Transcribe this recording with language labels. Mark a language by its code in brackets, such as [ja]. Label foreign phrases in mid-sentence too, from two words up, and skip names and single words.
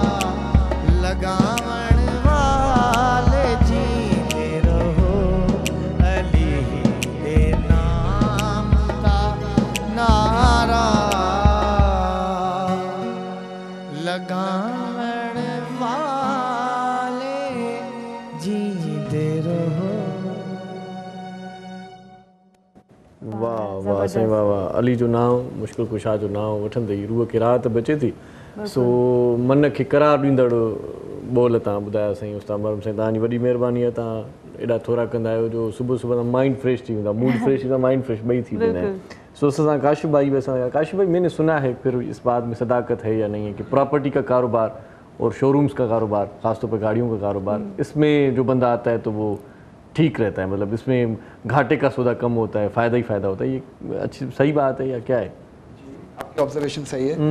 [pa] ਲਗਾਵਣ ਵਾਲੇ ਜੀਂਦੇ ਰਹੋ, ਅਲੀ ਦੇ ਨਾਮ ਦਾ ਨਾਅਰਾ ਲਗਾਵਣ ਵਾਲੇ ਜੀਂਦੇ ਰਹੋ। [sd] वाह वाह साईं वाह वाह, अली जो नाम, मुश्किल कुशा जो नाम वठंदे ई रूह खे राहत बचे थी। सो मन खे करार ॾींदड़ ॿोल तव्हां ॿुधाया साईं उस्ताद मरहम साईं, तव्हांजी वॾी महिरबानी आहे। तव्हां एॾा थोरा कंदा आहियो जो सुबुह सुबुह [en] mind fresh [sd] थी वेंदा, [en] mood fresh [sd] थी वेंदा, [en] mind fresh [sd] ॿई थी वेंदा आहिनि। सो असां काशिफ भाई भी असां काशिफ भाई, [ur] میں نے سنا ہے پھر اس بات میں صداقت ہے یا نہیں ہے کہ پراپرٹی کا کاروبار اور شورومز کا کاروبار، خاص طور پر گاڑیوں کا کاروبار، اس میں جو بندہ آتا ہے تو وہ ٹھیک رہتا ہے، مطلب اس میں گھاٹے کا سودا کم ہوتا ہے، فائدہ ہی فائدہ ہوتا ہے، یہ اچھی صحیح بات ہے یا کیا ہے? آپ کی آبزرویشن صحیح ہے.